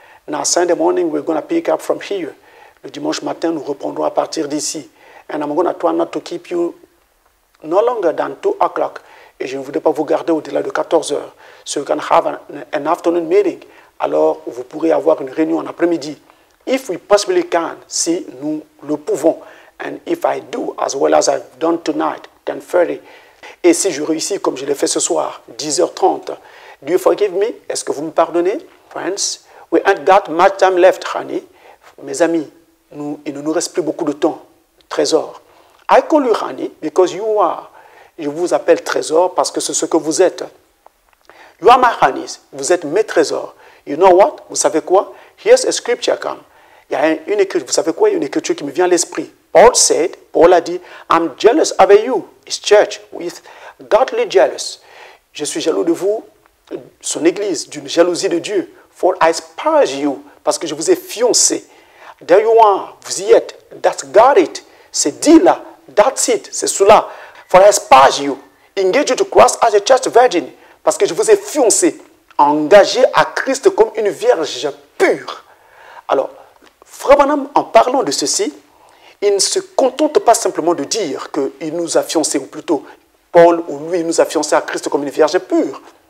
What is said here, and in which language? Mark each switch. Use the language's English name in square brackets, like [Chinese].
[English] Now, Sunday morning, we're going to pick up from here. [French] Le dimanche matin, nous reprendrons à partir d'ici. [English] And I'm going to try not to keep you no longer than 2 o'clock. [French] Et je ne voudrais pas vous garder au-delà de 14 heures. [English] So you can have an afternoon meeting. [French] Alors, vous pourrez avoir une réunion en après-midi. [English] If we possibly can, [French] si nous le pouvons. [English] And if I do, as well as I've done tonight, 10:30. [French] Et si je réussis comme je l'ai fait ce soir, 10h30. [English] Do you forgive me? [French] Est-ce que vous me pardonnez? [English] Friends, we ain't got much time left, honey. [French] Mes amis, il ne nous reste plus beaucoup de temps. Trésor. [English] I call you honey because you are. [French] Je vous appelle trésor parce que c'est ce que vous êtes. [English] You are my honeys. [French] Vous êtes mes trésors. [English] You know what? [French] Vous savez quoi? [English] Here's a scripture come. [French] Il y a une écriture. Vous savez quoi? Il y a une écriture qui me vient à l'esprit. [English] Paul [French] a dit, [English] I'm jealous of you, his church, with godly jealous. [French] Je suis jaloux de vous, son église, d'une jalousie de Dieu. [English] For I espouse you, [French] parce que je vous ai fiancé. [English] There you are, [French] vous y êtes. [English] That's got it. [French] C'est dit là. [English] That's it. [French] C'est cela. [English] For I espouse you. Engage you to Christ as a church virgin. [French] Parce que je vous ai fiancé. Engagé à Christ comme une vierge pure. Alors, Frère Branham, en parlant de ceci, il ne se contente pas simplement de dire qu'il nous a fiancés, ou plutôt Paul ou lui nous a fiancés à Christ comme une vierge pure.